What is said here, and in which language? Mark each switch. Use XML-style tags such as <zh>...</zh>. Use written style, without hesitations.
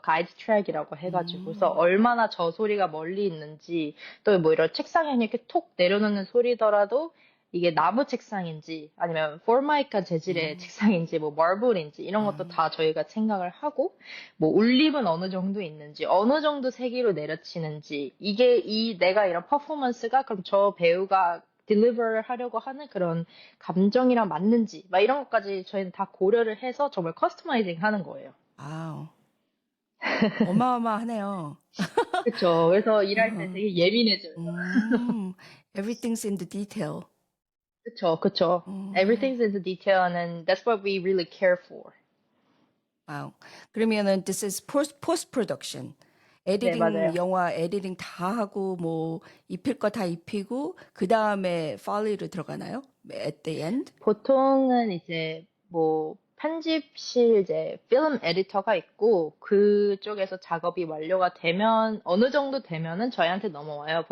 <ko>가이드 트랙이라고 해가지고. 그래서 얼마나 저 소리가 멀리 있는지 또 뭐 이런 책상에 이렇게 톡 내려놓는 소리더라도 이게 나무 책상인지 아니면 포르마이카 재질의 책상인지 뭐 마블인지 이런 것도 다 저희가 생각을 하고 뭐 울림은 어느 정도 있는지 어느 정도 세기로 내려치는지 이게 내가 이런 퍼포먼스가 그럼 저 배우가 딜리버를 하려고 하는 그런 감정이랑 맞는지 막 이런 것까지 저희는 다 고려를 해서 정말 커스터마이징 하는 거예요. 와우. 어마어마하네요. 그렇죠. 그래서 일할 때 되게 예민해져요.</ko> <en>Everything's in the detail.</en> <ko>그쵸.</ko> <en>Everything's in the detail and that's what we really care for.</en> <ko>와우. 그러면은</ko> <en>this is post production.</en> <ko>네, 맞아요. 영화 에디팅 다 하고 뭐 입힐 거 다 입히고 그 다음에 foley로 들어가나요?</ko> <en>At the end?</en> <ko>보통은 이제 뭐 편집실 이제 필름 에디터가 있고 그쪽에서 작업이 완료가 되면 어느 정도 되면은 저희한테 넘어와요.</ko>